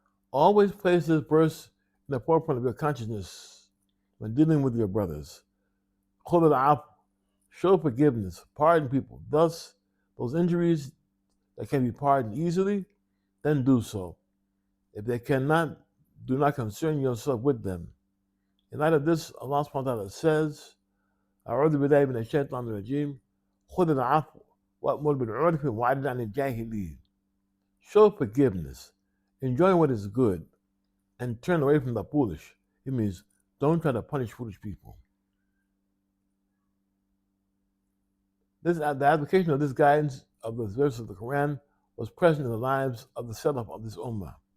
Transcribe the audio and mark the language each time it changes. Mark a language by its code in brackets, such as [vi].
[en] Always place this verse in the forefront of your consciousness when dealing with your brothers. Khud al-'afw, show forgiveness, pardon people. Thus, those injuries that can be pardoned easily, then do so. If they cannot, do not concern yourself with them. In light of this, Allah subhanahu wa ta'ala says, [ar] أعوذ بالله من الشيطان الرجيم خذ العفو وأمر بالعرف وأعرض عن الجاهلين. [en] Show forgiveness, enjoy what is good, and turn away from the foolish. It means don't try to punish foolish people. The application of this guidance of this verse of the Quran was present in the lives of the Salaf of this Ummah.